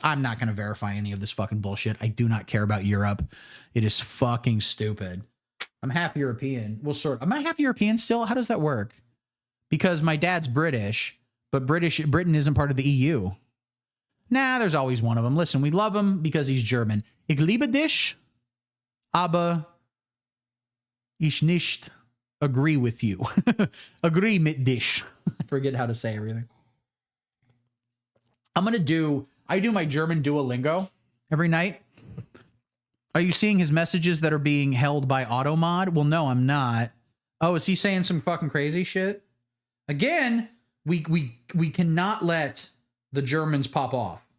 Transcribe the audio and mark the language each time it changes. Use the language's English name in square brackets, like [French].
[English] I'm not going to verify any of this fucking bullshit. I do not care about Europe. It is fucking stupid. I'm half European. Well, am I half European still? How does that work? Because my dad's British, but Britain isn't part of the EU. Nah, there's always one of them. Listen, we love him because he's German. [German] Ich liebe dich, aber ich nicht [English] agree with you. [German] Agree mit dich. [English] I forget how to say everything. I do my German Duolingo every night. Are you seeing his messages that are being held by Automod? Well, no, I'm not. Oh, is he saying some fucking crazy shit? Again, we cannot let the Germans pop off.